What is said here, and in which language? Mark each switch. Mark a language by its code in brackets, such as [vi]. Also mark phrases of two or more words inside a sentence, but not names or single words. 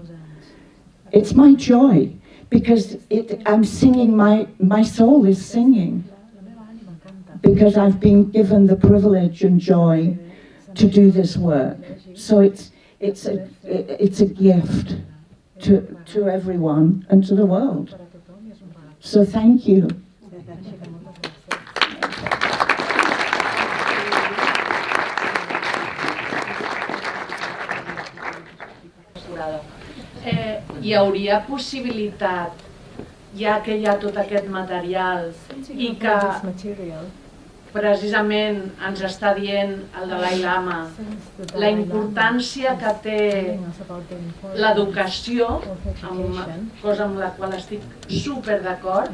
[en] It's my joy, because I'm singing, my soul is singing, because I've been given the privilege and joy to do this work. So it's a gift to everyone and to the world. So thank you. [ca] Hi hauria possibilitat, ja que hi ha tot aquest material i que precisament ens està dient el Dalai Lama la importància que té l'educació, cosa amb la qual estic super d'acord.